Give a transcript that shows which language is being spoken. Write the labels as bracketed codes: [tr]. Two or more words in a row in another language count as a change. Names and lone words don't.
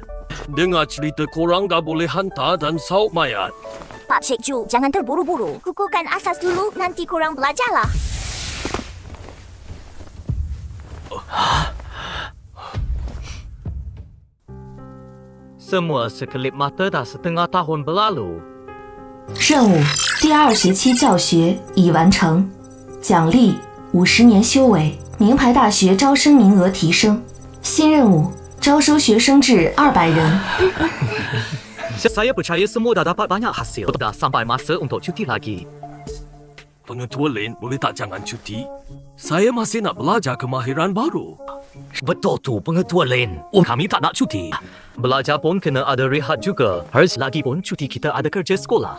[ms] Dengar cerita korang dah boleh hantar dan saut mayat. Pak Cik Ju, jangan terburu-buru. Kukuhkan asas dulu, nanti korang belajarlah. Semua sekelip mata dah setengah tahun berlalu. [zh] 任务第2学期教学已完成，奖励50年修为，名牌大学招生名额提升。新任务招收学生至200人。 [ms] Saya percaya semua dah dapat banyak hasil. Dah sampai masa untuk cuti lagi. Pengetua Lin, boleh tak jangan cuti? Saya masih nak belajar kemahiran baru. Betul tu, Pengetua Lin. Kami tak nak cuti. Belajar pun kena ada rehat juga. Harus lagi pun cuti kita ada kerja sekolah.